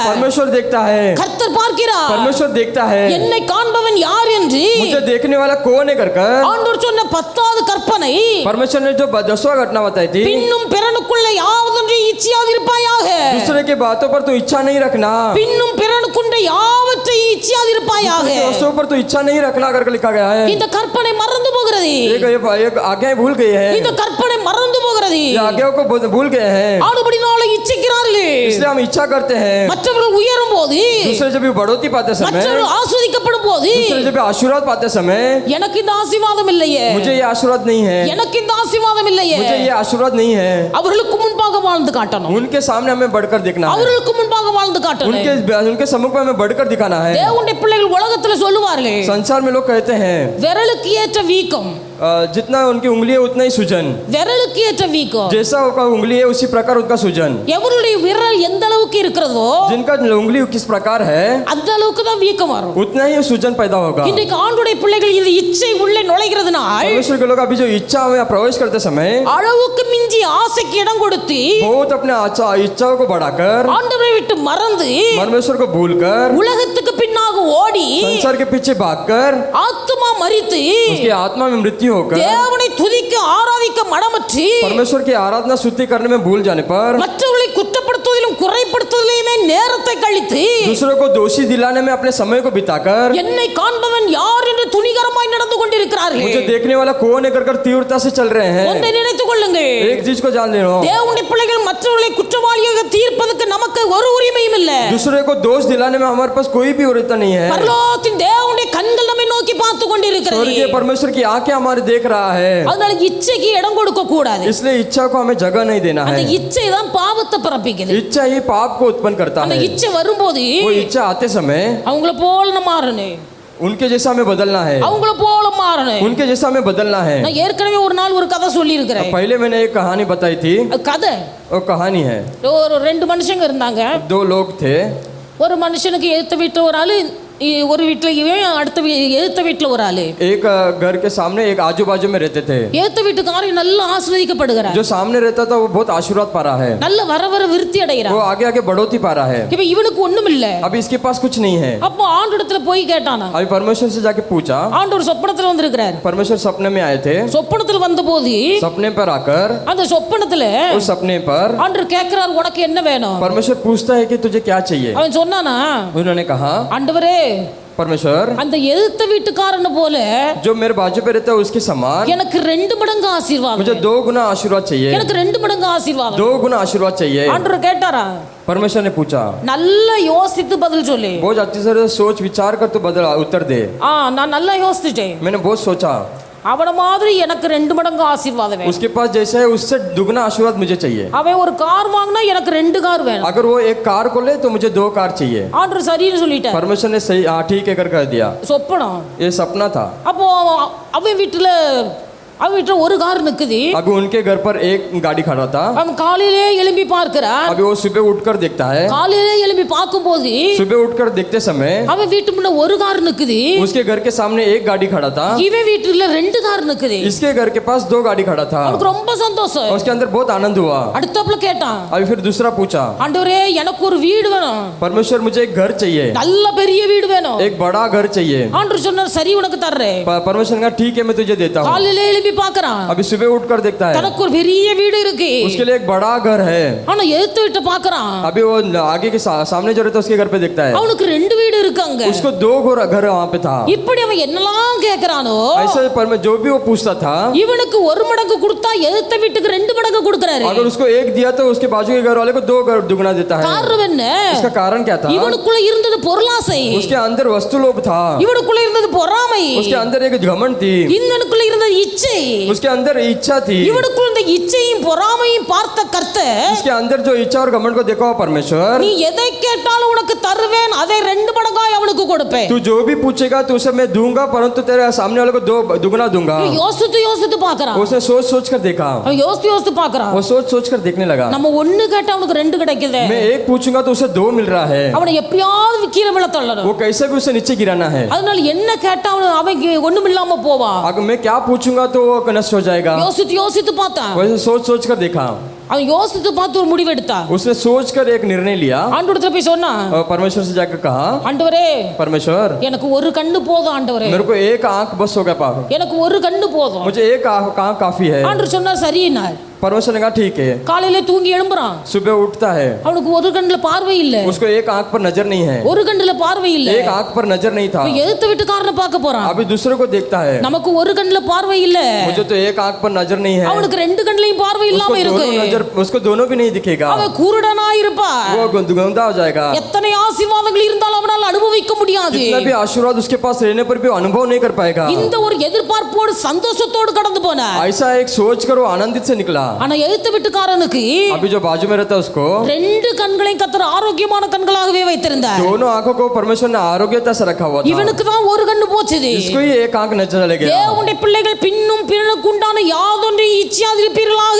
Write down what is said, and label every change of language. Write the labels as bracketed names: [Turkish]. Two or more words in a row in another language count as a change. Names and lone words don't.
[Hindi] परमेश्वर देखता है, [Tamil] கர்த்தர் பார்க்கிறார். [Hindi] परमेश्वर देखता है। [Tamil] என்னை காண்பவன் யார் என்று [Hindi] मुझे देखने वाला कौन है कर [Tamil] ஆண்டவர் சொன்ன 10வது கற்பனை, [Hindi] परमेश्वर ने जो 10वां घटना बताई थी, [Tamil] பின்னும் பிறனுக்குள்ள யாவதொன்றை இச்சியாதிருப்பாயாக. [Hindi] दूसरे की बातों पर तू इच्छा नहीं रखना, [Tamil] பின்னும் பிறனுக்குண்ட யாவற்றை இச்சியாதிருப்பாயாக. [Hindi] दोस्तों पर तू इच्छा नहीं रखना करके लिखा गया है। [Tamil] இந்த கற்பனை மறந்து போகிறது. [Hindi] एक आज्ञा भूल गए हैं, [Tamil] இந்த கற்பனை மறந்து போகிறது. [Hindi] ये आज्ञाओं को भूल गए हैं, [Tamil] ஆனபடினால இச்சிக்கிறார்கள். [Hindi] इसलिए हम इच्छा करते हैं। [Tamil] மற்றவர்கள் உயரும் போது, [Hindi] दूसरे जब भी बढ़ोतरी पाते समय, [Tamil] மற்றவர்கள் ஆஸ்வதிக்கப்படும் போது, [Hindi] दूसरे जब भी आशीर्वाद पाते समय, [Tamil] எனக்கு இந்த ஆசீர்வாதம் இல்லையே, [Hindi] मुझे ये आशीर्वाद नहीं है, [Tamil] எனக்கு இந்த ஆசீர்வாதம் இல்லையே. [Hindi] मुझे ये आशीर्वाद नहीं है। [Tamil] அவர்களுக்கு முன்பாக வாழ்ந்து காட்டணும். [Hindi] उनके सामने हमें बढ़कर दिखना है, [Tamil] அவர்களுக்கு मुன்பாக வாழ்ந்து காட்டணும். [Hindi] उनके सम्मुख में हमें बढ़कर दिखाना है। [Tamil] தேவனுடைய பிள்ளைகள் உலகத்துல சொல்லுவார்கள், [Hindi] संसार में लोग कहते हैं [Tamil] விரலுக்கு ஏற்ற வீக்கம், [Hindi] जितना उनकी उंगली है उतना ही सूजन, [Tamil] விரலுக்கு ஏற்ற வீக்கம். [Hindi] जैसा उनका उंगली है उसी प्रकार उनका सूजन। [Tamil] எவருடைய விரல் எந்த அளவுக்கு இருக்கிறதோ [Hindi] जिनका उंगली किस प्रकार है [Tamil] அந்த அளவுக்கு தான் வீக்கம் வரும். [Hindi] उतना ही सूजन पैदा होगा। [Tamil] இன்றைக்கு ஆண்டுடைய பிள்ளைகள் இந்த இச்சை உள்ளே நுழைகிறதுனால் [Hindi] परमेश्वर के लोग अभी जो इच्छा में प्रवेश करते समय [Tamil] அளவுக்கு மிஞ்சி ஆசைக்கு இடம் கொடுத்து [Hindi] बहुत अपने इच्छाओं को बढ़ाकर [Tamil] ஆண்டவரை விட்டு மறந்து [Hindi] परमेश्वर को भूलकर [Tamil] உலகத்துக்கு பின்னாக ஓடி [Hindi] संसार के पीछे भागकर [Tamil] ஆத்துமா மரித்து [Hindi] उसकी आत्मा में मृत्यु होकर [Tamil] தேவனை துதிக்க ஆராதிக்க மடமற்று [Hindi] परमेश्वर की आराधना स्तुति करने में भूल जाने पर [Tamil] மற்றவர்களை குற்றப்படுத்துவதிலும் குறைப்படுத்துவதிலுமே நேரத்தை கழித்து [Hindi] दूसरों को दोषी दिलाने में अपने समय को बिताकर [Tamil] என்னை காண்பவன் யார் என்று துணிகரமாய் நடந்து கொண்டிருக்கிறார்கள். [Hindi] मुझे देखने वाला कौन है कर तीव्रता से चल रहे हैं। [Tamil] ஒன்றை நினைத்துக் கொள்ளுங்கள், [Hindi] एक चीज को जान लेना, [Tamil] தேவனுடைய பிள்ளைகள் மற்றவர்களை குற்றவாளியாக தீர்ப்பதற்கு நமக்கு ஒரு உரிமையும் இல்லை. [Hindi] दूसरे को दोष दिलाने में हमारे पास कोई भी उरिता नहीं है। [Tamil] பரலோகத்தின் தேவனுடைய கண்கள் நம்மை நோக்கி நோக்கி பார்த்து கொண்டிருக்கிறது. [Hindi] स्वर्गीय परमेश्वर की आंखें हमारे देख रहा है, [Tamil] அதனால இச்சைக்கு இடம் கொடுக்க கூடாது. [Hindi] इसलिए इच्छा को हमें जगह नहीं देना [Tamil] அந்த [Hindi] है. [Tamil] இச்சை தான் பாவத்தை பிறப்பிக்குது. [Hindi] इच्छा ही पाप को उत्पन्न करता [Tamil] அந்த [Hindi] है. [Tamil] இச்சை வரும்போது [Hindi] वो इच्छा आते समय [Tamil] அவங்கள போல மாறணும், [Hindi] उनके जैसा हमें बदलना है, [Tamil] அவங்கள போல மாறணும். [Hindi] उनके जैसा हमें बदलना है. [Tamil] நான் ஏற்கனவே ஒரு நாள் ஒரு கதை சொல்லி இருக்கிறேன். [Hindi] पहले मैंने एक कहानी बताई थी, [Tamil] கதை [Hindi] वो कहानी है. [Tamil] ஒரு ரெண்டு மனுஷங்க இருந்தாங்க. [Hindi] दो लोग थे. [Tamil] ஒரு மனுஷனுக்கு எதிர்த்த வீட்டுல ஒரு ஆளு, ஒரு வீட்டுல அடுத்த எதிர்த்த வீட்டுல ஒரு ஆளு. [Hindi] एक घर के सामने एक आजू बाजू में रहते थे. [Tamil] எதிர்த்த வீட்டுக்காரன் நல்லா ஆசீர்வதிக்கப்படுகிறார். [Hindi] जो सामने रहता था वो बहुत आशीर्वाद पा रहा है, [Tamil] நல்ல வர வர விருத்தி [Hindi] वो [Tamil] அடைகிறார். [Hindi] आगे आगे बढ़ोती पा रहा है. [Tamil] இப்ப இவனுக்கு ஒண்ணும் இல்ல. [Hindi] अभी इसके पास कुछ नहीं है. [Tamil] அப்போ ஆண்டவரிடத்துல போய் கேட்டானா. [Hindi] अभी परमेश्वर से जाके पूछा, [Tamil] ஆண்டவர் சொப்பனத்துல வந்திருக்கிறார். [Hindi] परमेश्वर सपने में आए थे. [Tamil] சொப்பனத்துல வந்தபோது [Hindi] सपने पर आकर [Tamil] அந்த சொப்பனத்துல [Hindi] उस सपने पर [Tamil] ஆண்டவர் கேட்கிறார், உனக்கு என்ன வேணும்? [Hindi] परमेश्वर पूछता है कि तुझे क्या चाहिए. [Tamil] அவன் சொன்னானா, [Hindi] उन्होंने कहा, [Tamil] ஆண்டவரே [Hindi] परमेश्वर [Tamil] அந்த எதிர்த்த வீட்டுக்காரன போல [Hindi] जो मेरे बाजू पे रहता है उसके समान [Tamil] எனக்கு 2 மடங்கு ஆசீர்வாதம், [Hindi] मुझे 2 गुना आशीर्वाद चाहिए. [Tamil] எனக்கு 2 மடங்கு ஆசீர்வாதம். [Hindi] 2 गुना आशीर्वाद चाहिए. [Tamil] ஆண்டவர் கேட்டாரா? [Hindi] परमेश्वर ने पूछा, [Tamil] நல்லா யோசித்து பதில் சொல்லு. [Hindi] बहुत अच्छी तरह से सोच विचार कर तो बदल उत्तर दे. [Tamil] நான் நல்லா யோசிச்சிட்டேன். [Hindi] मैंने बहुत सोचा, [Tamil] அவன மாதிரி எனக்கு 2 மடங்கு ஆசீர்வாதம் வேணும். [Hindi] उसके पास जैसा है उससे दुगना आशीर्वाद मुझे चाहिए. [Tamil] அவன் ஒரு கார் வாங்கினா எனக்கு 2 கார் வேணும். [Hindi] अगर वो एक कार को ले तो मुझे 2 कार चाहिए. [Tamil] ஆண்டவர் சரின்னு சொல்லிட்டார். [Hindi] परमेश्वर ने सही हाँ ठीक है कर दिया. [Tamil] சொப்பனம். [Hindi] ये सपना था. [Tamil] அப்போ அவன் வீட்டுல ஒரு கார் நிக்குது. [Hindi] अभी उनके घर पर एक गाड़ी खड़ा था. [Tamil] அவன் காலையிலே எழும்பி பார்க்கிறான். [Hindi] अभी वो सुबह उठकर देखता है. [Tamil] காலையிலே எழும்பி பார்க்கும்போது [Hindi] सुबह उठकर देखते समय [Tamil] அவன் வீட்டு முன்ன ஒரு கார் நிக்குது. [Hindi] उसके घर के सामने एक गाड़ी खड़ा था. [Tamil] இவன் வீட்டுல 2 கார் நிக்குது. [Hindi] इसके घर के पास 2 गाड़ी खड़ा था. [Tamil] அவனுக்கு ரொம்ப சந்தோஷம். [Hindi] उसके अंदर बहुत आनंद हुआ. [Tamil] அடுத்தப்பல கேட்டான், [Hindi] अभी फिर दूसरा पूछा, [Tamil] ஆண்டவரே எனக்கு ஒரு வீடு வேணும். [Hindi] परमेश्वर मुझे एक घर चाहिए, [Tamil] நல்ல பெரிய வீடு வேணும். [Hindi] एक बड़ा घर चाहिए. [Tamil] ஆண்டவர் சொன்னார், சரி உனக்கு தர்றேன். [Hindi] परमेश्वर ने कहा ठीक है मैं तुझे देता हूँ. [Tamil] காலையிலே எழுப்பி பார்க்கறான். [Hindi] अभी सुबह उठकर देखता है [Tamil] தனக்கு ஒரு பெரிய வீடு இருக்கு. [Hindi] उसके लिए एक बड़ा घर है. [Tamil] ஆனா எதிர்த்து விட்டு பார்க்கறான். [Hindi] अभी वो आगे के सामने जो रहता है उसके घर पे देखता है [Tamil] அவனுக்கு 2 வீடு இருக்காங்க. [Hindi] उसको 2 घर वहाँ पे था. [Tamil] இப்படி அவன் என்னலாம் கேக்குறானோ, [Hindi] ऐसे जो भी वो पूछता था, [Tamil] இவனுக்கு 1 மடங்கு கொடுத்தா எதிர்த்த வீட்டுக்கு 2 மடங்கு கொடுக்கறாரு. [Hindi] अगर उसको एक दिया तो उसके बाजू के घर वाले को 2 घर दुगना देता है. [Tamil] காரணம் என்ன? [Hindi] इसका कारण क्या था? [Tamil] இவனுக்குள்ள இருந்தது பொருளாசை. [Hindi] उसके अंदर वस्तु लोभ था. [Tamil] இவனுக்குள்ள இருந்தது பொறாமை. [Hindi] उसके अंदर एक घमंड थी. [Tamil] இவனுக்குள்ள இருந்தது இச்சை. [Hindi] उसके अंदर इच्छा थी. [Tamil] இவனுக்குள்ள இந்த இச்சையும் பொறாமையும் பார்த்த கர்த்தர், [Hindi] इसके अंदर जो इच्छा और घमंड को देखा परमेश्वर, [Tamil] நீ எதை கேட்டாலும் உனக்கு தருவேன், அதை 2 மடங்காய் அவனுக்கு கொடுப்பேன். [Hindi] तू जो भी पूछेगा तो उसे मैं दूंगा, परंतु तेरे सामने वाले को 2 दुगना दूंगा. [Tamil] யோசித்து பார்க்கறான். [Hindi] उसने सोच सोच कर देखा. [Tamil] அவன் யோசித்து பார்க்கறான். [Hindi] वो सोच सोच कर देखने लगा. [Tamil] நம்ம 1 கேட்டா அவனுக்கு 2 கிடைக்குது. [Hindi] मैं एक पूछूंगा तो उसे 2 मिल रहा है. [Tamil] அவனை எப்படியாவது கீழே விழ தள்ளணும். [Hindi] वो कैसे भी उसे नीचे गिराना है. [Tamil] அதனால என்ன கேட்டா அவன் ஒண்ணும் இல்லாம போவான். [Hindi] अगर मैं क्या पूछूंगा तो वो नष्ट हो जाएगा. [Tamil] யோசித்து பார்த்தான். [Hindi] वैसे सोच सोच कर देखा. [Tamil] அவன் யோசித்து பார்த்து ஒரு முடிவு எடுத்தான். [Hindi] उसने सोच कर एक निर्णय लिया. [Tamil] ஆண்டவரிடத்துல போய் சொன்னான், [Hindi] और परमेश्वर से जाकर कहा, [Tamil] ஆண்டவரே [Hindi] परमेश्वर [Tamil] எனக்கு ஒரு கண்ணு போதும் ஆண்டவரே, [Hindi] मेरे को एक आंख बस हो गया पाप, [Tamil] எனக்கு ஒரு கண்ணு போதும். [Hindi] मुझे एक आंख काफी है. [Tamil] ஆண்டவர் சொன்னார் சரின்னா. [Hindi] परमेश्वर ने कहा ठीक है. [Tamil] காலையில தூங்கி எழும்புறான். [Hindi] सुबह उठता है, [Tamil] அவனுக்கு ஒரு கண்ணுல பார்வை இல்ல. [Hindi] उसको एक आंख पर नजर नहीं है. [Tamil] ஒரு கண்ணுல பார்வை இல்ல. [Hindi] एक आंख पर नजर नहीं था. [Tamil] எதிர்த்த வீட்டுக்காரனை பார்க்க போறான். [Hindi] अभी दूसरे को देखता है, [Tamil] நமக்கு ஒரு கண்ணுல பார்வை இல்ல, [Hindi] मुझे तो एक आंख पर नजर नहीं है. [Tamil] அவனுக்கு 2 கண்ணுலயும் பார்வை இல்லாம இருக்கு. [Hindi] उसको दोनों भी नहीं दिखेगा. [Tamil] அவன் குருடனா இருப்பான். [Hindi] वो गंदा हो जाएगा. [Tamil] எத்தனை ஆசீர்வாதங்கள் இருந்தாலும் அவனால அனுபவிக்க முடியாது. [Hindi] जितना भी आशीर्वाद उसके पास रहने पर भी अनुभव नहीं कर पाएगा. [Tamil] இந்த ஒரு எதிர்பார்ப்போடு சந்தோஷத்தோடு கடந்து போனான். [Hindi] ऐसा एक सोच कर वो आनंदित से निकला. [Tamil] ஆனா எதிர்த்த வீட்டுக்காரனுக்கு [Hindi] अभी जो बाजू में रहता है उसको [Tamil] 2 கண்களையும் கர்த்தர் ஆரோக்கியமான கண்களாகவே வைத்திருந்தார். [Hindi] दोनों आंखों को परमेश्वर ने आरोग्यता से रखा हुआ था. [Tamil] இவனுக்கு தான் ஒரு கண்ணு போச்சுது. [Hindi] इसको ही एक आंख नजर चले गया. [Tamil] தேவனுடைய பிள்ளைகள் பின்னும் பிறனுக்கு உண்டான யாதொன்றை இச்சியாதிருப்பீர்களாக.